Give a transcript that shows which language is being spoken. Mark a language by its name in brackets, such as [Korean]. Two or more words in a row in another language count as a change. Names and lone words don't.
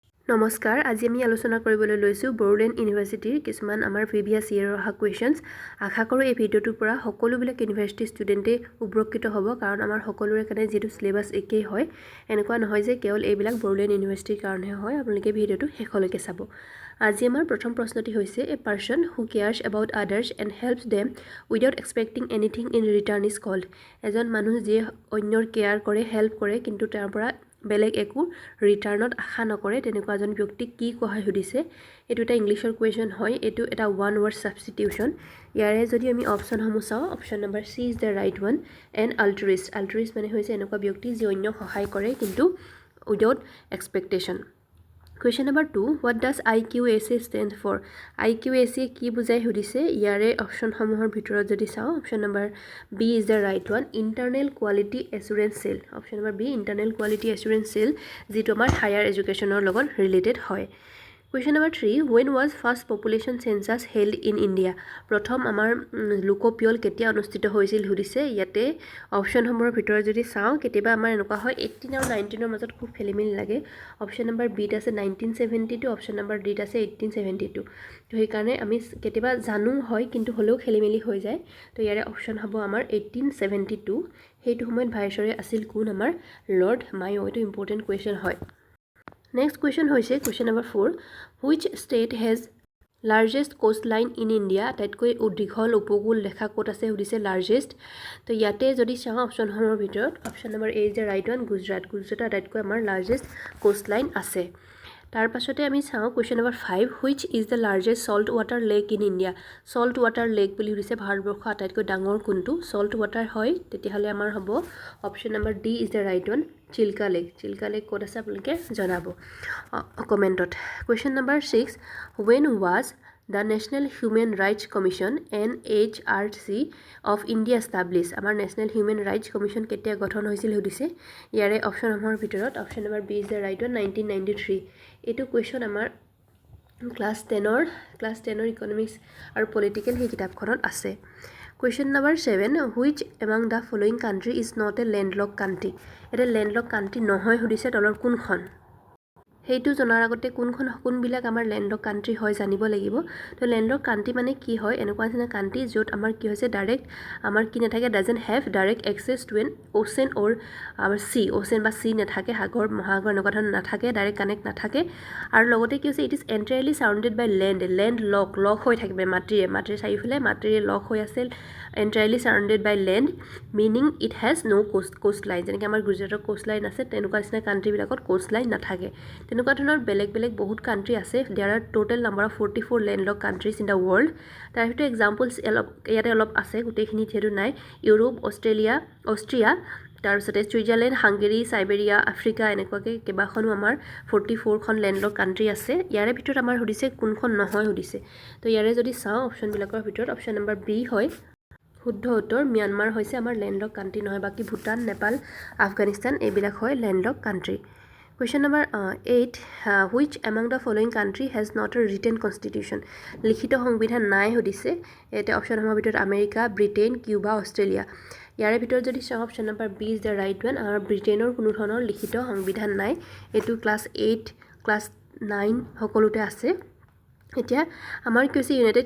[Assamese] নমস্কাৰ আজি আমি আলোচনা কৰিবলৈ লৈছো Bodoland ইউনিভাৰ্সিটিৰ কিছুমান আমাৰ [English] previous year [Assamese] অহা কোৱেশ্চনছ আশা কৰো এই ভিডিওটোৰ পৰা সকলোবিলাক [English] university student [Assamese] উপকৃত হ'ব কাৰণ আমাৰ সকলোৰে কাৰণে যেটো সিলেবাস একেই হয় এনেকুৱা নহয় যে কেৱল এইবিলাক Bodoland ইউনিভাৰ্সিটিৰ কাৰণে হয় আপোনালোকে ভিডিওটো শেষলৈকে চাব আজি আমাৰ প্ৰথম প্ৰশ্নটি হৈছে [English] a person who cares about others and helps them without expecting anything in return is called [Assamese] এজন মানুহ যে অন্যৰ কেয়াৰ কৰে হেল্প কৰে কিন্তু তাৰ পৰা বেলেগ একো ৰিটাৰ্ণত আশা নকৰে তেনেকুৱা এজন ব্যক্তিক কি কোৱা সুধিছে এটো এটা ইংলিশৰ কোৱেশ্চন হয় এটো এটা [English] one word substitution [Assamese] ইয়াৰে যদি আমি অপচন সমূহ চাও অপচন নম্বৰ সি [English] is the right one and [Assamese] altruist মানে হৈছে এনেকুৱা ব্যক্তি যে অন্যক সহায় কৰে কিন্তু [English] without expectation Question number 2 what does IQAC stand for [Assamese] IQAC কি বুজাই সুধিছে ইয়াৰে অপচন সমূহৰ ভিতৰত যদি চাও অপচন নম্বৰ [English] B is the right one internal quality assurance cell [Assamese] অপচন নম্বৰ B [English] internal quality assurance cell [Assamese] যিটো আমাৰ [English] higher education [Assamese] লগত ৰিলেটেড হয় [English] Question number 3 when was first population census held in India [Assamese] প্ৰথম আমাৰ লোকপিয়ল কেতিয়া অনুষ্ঠিত হৈছিল সুধিছে ইয়াতে অপচন সমূহৰ ভিতৰত যদি চাও কেতিয়াবা আমাৰ এনেকুৱা হয় 18 আৰু 19 ৰ মাজত খুব খেলিমেলি লাগে অপচন নম্বৰ বি ত আছে 1972 অপচন নম্বৰ ডি ত আছে 1872 তো এই কাৰণে আমি কেতিয়াবা জানো হয় কিন্তু হলেও খেলিমেলি হৈ যায় তো ইয়াৰে অপচন হ'ব আমাৰ 1872 হেতু সময়ত ভাইসৰয় আছিল কোন আমাৰ লৰ্ড মায়ো এটো [English] important question [Assamese] হয় [English] Next question hoise question number 4 which state has largest coastline in India [Assamese] আটাইতকৈ উদ্দিঘল উপকূল ৰেখা ক'ত আছে সুধিছে [English] largest তো [Assamese] ইয়াতে যদি চাও অপচন হমৰ ভিতৰত অপচন নম্বৰ [English] A is the right one [Assamese] গুজৰাট আটাইতকৈ আমাৰ [English] largest coastline [Assamese] আছে তাৰ পাছতে আমি চাও [English] question number 5 which is the largest salt water lake in India salt water lake [Assamese] বুলি হৈছে ভাৰতবৰ্ষ আটাইতকৈ ডাঙৰ কোনটো [English] salt water [Assamese] হয় তেতিয়াহলে আমাৰ হ'ব অপচন নম্বৰ [English] D is the right one [Assamese] চিল্কা লেক ক'ত আছে আপোনালোকে জনাব কমেন্টত [English] question number 6 when was the National Human Rights Commission NHRC of India established আমাৰ National Human Rights Commission [Assamese] কেতিয়া গঠন হৈছিল সুধিছে ইয়াৰে অপচন আমাৰ ভিতৰত অপচন নম্বৰ [English] B is the right one 1993 [Assamese] এটো কোৱেশ্চন আমাৰ ক্লাস 10 ইকোনমিক্স আৰু পলিটিক্যাল হি কিতাপখনত আছে [English] Question number 7 which among the following country is not a landlocked country এটা landlocked [Assamese] country নহয় সুধিছে তলৰ কোনখন হেতু জনাৰ আগতে কোন বিলাক আমাৰ [English] landlock country [Assamese] হয় জানিব লাগিব তো [English] landlock country [Assamese] মানে কি হয় এনেকুৱা আছে না কান্ট্ৰি যত আমাৰ কি হৈছে ডাইৰেক্ট আমাৰ কি নাথাকে [English] doesn't have direct access to an ocean or [Assamese] আমাৰ [English] sea ocean [Assamese] বা সি নাথাকে সাগৰ মহাসাগৰ এনেকুৱা ধৰণৰ নাথাকে [English] direct connect [Assamese] নাথাকে আৰু লগতে কি হৈছে [English] it is entirely surrounded by land lock [Assamese] হৈ থাকিবে মাটিৰে চাৰিফালে মাটিৰে লক হৈ আছে [English] entirely surrounded by land meaning it has no coastline [Assamese] যেনেকৈ আমাৰ গুজৰাটৰ coastline আছে তেনেকুৱা নিচিনা কান্ট্ৰি বিলাকত coastline নাথাকে তেনেকুৱা ধৰণৰ বেলেগ বহুত কান্ট্ৰি আছে [English] there are total number of 44 landlocked countries in the world [Assamese] তাৰ ভিতৰত examples ইয়াতে অলপ আছে গোটেইখিনি যেটো নাই ইউৰোপ অষ্ট্ৰিয়া তাৰপিছতে সুইজাৰলেণ্ড হাংগেৰী সাইবেৰিয়া আফ্ৰিকা এনেকুৱাকে কেবাখনো আমাৰ 44 খন [English] landlock country [Assamese] আছে ইয়াৰে ভিতৰত আমাৰ সুধিছে কোনখন নহয় সুধিছে তো ইয়াৰে যদি চাও অপচন বিলাকৰ ভিতৰত অপচন নম্বৰ বি হয় শুদ্ধ উত্তৰ म्यांमार হৈছে আমাৰ [English] landlock country [Assamese] নহয় বাকি ভুটান নেপাল আফগানিস্তান এইবিলাক হয় [English] landlock country Question number 8 which among the following country has not a written constitution [Assamese] লিখিত সংবিধান নাই সুধিছে এটা অপচন আমাৰ ভিতৰত আমেৰিকা ব্ৰিটেইন কিউবা অষ্ট্ৰেলিয়া ইয়াৰে ভিতৰত যদি চাও অপচন নম্বৰ [English] B is the right one [Assamese] আৰু ব্ৰিটেইনৰ কোনো ধৰণৰ লিখিত সংবিধান নাই এটো ক্লাস 8 ক্লাস 9 সকলোতে আছে এতিয়া আমাৰ কৈছে ইউনাইটেড